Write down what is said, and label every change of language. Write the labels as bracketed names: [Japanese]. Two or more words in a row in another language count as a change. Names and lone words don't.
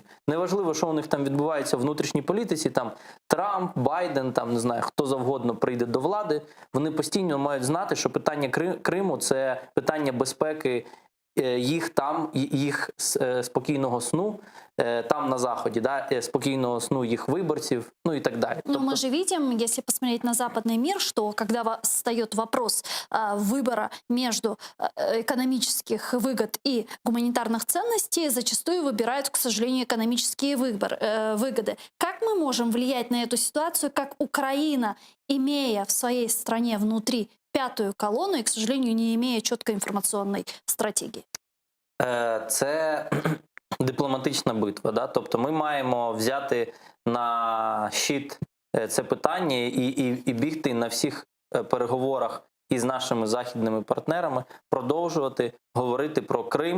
[Ukrainian] Неважливо, що у них там відбувається в внутрішній політиці, там Трамп, Байден, там не знаю, хто завгодно прийде до влади, вони постійно мають знати, що питання Криму – це питання безпеки їх там, їх спокійного сну, там [Russian] на Заходе, да, спокойного сну их выборцев, ну и так далее. Но мы же видим, если посмотреть на западный мир, что когда встает вопрос выбора между экономических выгод и гуманитарных ценностей, зачастую выбирают, к сожалению, экономические выгоды. Как мы можем влиять на эту ситуацию, как Украина, имея в своей стране внутри пятую колонну и, к сожалению, не имея четкой информационной стратегии? [Ukrainian] Це дипломатична битва. Да? Тобто ми маємо взяти на щит це питання і бігти на всіх переговорах із нашими західними партнерами, продовжувати говорити про Крим.